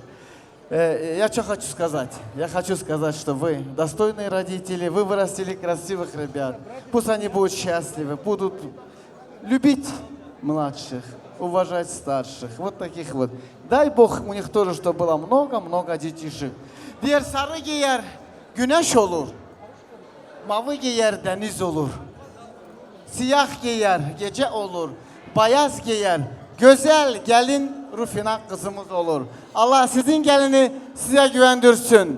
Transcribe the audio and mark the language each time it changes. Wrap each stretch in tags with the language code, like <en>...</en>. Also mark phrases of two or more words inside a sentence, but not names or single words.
<ru>Я что хочу сказать? Я хочу сказать, что вы достойные родители, вы вырастили красивых ребят. Пусть они будут счастливы, будут любить младших, уважать старших, вот таких вот. Дай Bог у них тоже, чтобы было много-много детишек.</ru> <tr>Diğer sarı giyer güneş olur, mavi giyer deniz olur, siyah giyer gece olur, beyaz giyer güzel gelin Rufina kızımız olur. Allah sizin gelini size güvendirsin.</tr>